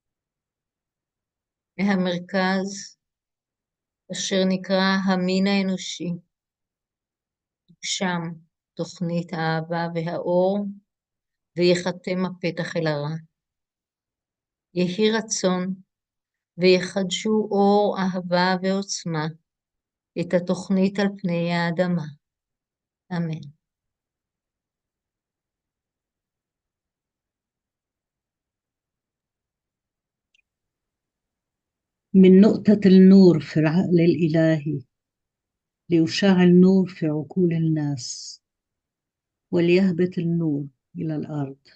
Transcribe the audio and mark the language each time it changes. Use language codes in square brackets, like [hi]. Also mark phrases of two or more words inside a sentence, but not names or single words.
[he] מהמרכז אשר נקרא המין האנושי, שם תוכנית האהבה והאור, ויחתם הפתח אל הרע. יהי רצון ויחדשו אור אהבה ועוצמה את התוכנית על פני האדמה. אמן. [ar] من نقطة النور في العقل الإلهي ليشعل النور في عقول الناس وليهبط النور إلى الأرض.